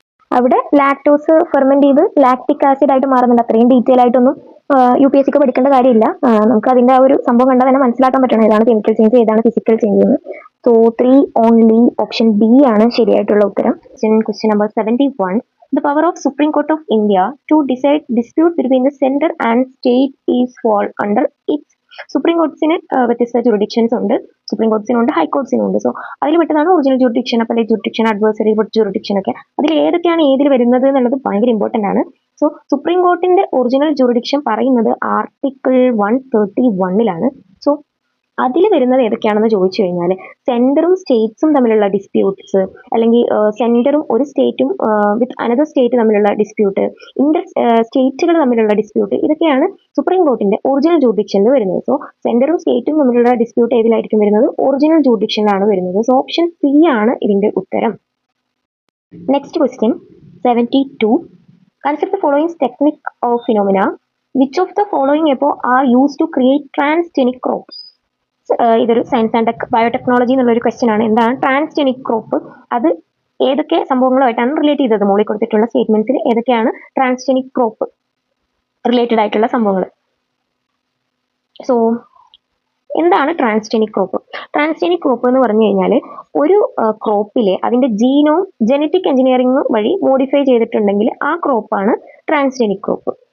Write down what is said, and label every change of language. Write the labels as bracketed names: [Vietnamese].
[Malayalam] അവിടെ lactose ferment ചെയ്ത് lactic acid ആയിട്ട് മാറുന്നുണ്ട്. അത്രയും ഡീറ്റെയിൽ ആയിട്ടൊന്നും UPSC പഠിക്കേണ്ട കാര്യമില്ല. നമുക്ക് അതിന്റെ ആ ഒരു സംഭവം കണ്ടാൽ തന്നെ മനസ്സിലാക്കാൻ പറ്റണം ഏതാണ് കെമിക്കൽ ചേഞ്ച്, ഏതാണ് ഫിസിക്കൽ ചേഞ്ച് എന്ന്. സോ 3 ഓൺലി ഓപ്ഷൻ ബി ആണ് ശരിയായിട്ടുള്ള ഉത്തരം. [English] Question number 71. The power of Supreme Court of India to decide dispute between the center and state is fall under its. [Malayalam] Supreme കോർട്സിന് വ്യത്യസ്ത ജുറിഡിക്ഷൻസ് ഉണ്ട്. സുപ്രീം കോർട്സിനുണ്ട്, ഹൈക്കോർട്സിനുണ്ട്. സോ അതിൽ പെട്ടതാണ് original jurisdiction, appellate jurisdiction, adversary jurisdiction ഒക്കെ. അതിൽ ഏതൊക്കെയാണ് ഏതിൽ വരുന്നത് എന്നുള്ളത് ഭയങ്കര ഇമ്പോർട്ടന്റ് ആണ്. സോ സുപ്രീം കോർട്ടിന്റെ ഒറിജിനൽ ജുറിഡിക്ഷൻ പറയുന്നത് ആർട്ടിക്കിൾ 131 സോ അതിൽ വരുന്നത് ഏതൊക്കെയാണെന്ന് ചോദിച്ചു കഴിഞ്ഞാൽ സെന്ററും സ്റ്റേറ്റ്സും തമ്മിലുള്ള ഡിസ്പ്യൂട്ട്സ്, അല്ലെങ്കിൽ സെന്ററും ഒരു സ്റ്റേറ്റും [English] with another state [Malayalam] തമ്മിലുള്ള ഡിസ്പ്യൂട്ട്, ഇന്റർ സ്റ്റേറ്റുകൾ തമ്മിലുള്ള ഡിസ്പ്യൂട്ട്, ഇതൊക്കെയാണ് സുപ്രീം കോർട്ടിന്റെ ഒറിജിനൽ ജുറിഡിക്ഷനിൽ വരുന്നത്. സോ സെന്ററും സ്റ്റേറ്റും തമ്മിലുള്ള ഡിസ്പ്യൂട്ട് ഏതിലായിരിക്കും വരുന്നത്? ഒറിജിനൽ ജുറിഡിക്ഷനിലാണ് വരുന്നത്. സോ ഓപ്ഷൻ സി ആണ് ഇതിന്റെ ഉത്തരം. [English] Next question 72. Consider the following technique or phenomena. Which of the following above are used to create transgenic crops? [Malayalam] ഇതൊരു സയൻസ് ആൻഡ് ബയോടെക്നോളജി എന്നുള്ളൊരു ക്വസ്റ്റ്യൻ ആണ്. എന്താണ് ട്രാൻസ്ജെനിക് ക്രോപ്പ്? അത് ഏതൊക്കെ സംഭവങ്ങളുമായിട്ടാണ് റിലേറ്റ് ചെയ്തത്? മുകളിൽ കൊടുത്തിട്ടുള്ള സ്റ്റേറ്റ്മെന്റ്സിൽ ഏതൊക്കെയാണ് ട്രാൻസ്ജെനിക് ക്രോപ്പ് റിലേറ്റഡ് ആയിട്ടുള്ള സംഭവങ്ങൾ? സോ എന്താണ് ട്രാൻസ്ജെനിക് ക്രോപ്പ്? ട്രാൻസ്ജെനിക് ക്രോപ്പ് എന്ന് പറഞ്ഞു കഴിഞ്ഞാൽ ഒരു ക്രോപ്പിലെ അതിന്റെ ജീനോം ജനറ്റിക് എഞ്ചിനീയറിംഗ് വഴി മോഡിഫൈ ചെയ്തിട്ടുണ്ടെങ്കിൽ ആ ക്രോപ്പാണ് ട്രാൻസ്ജെനിക് ക്രോപ്പ്.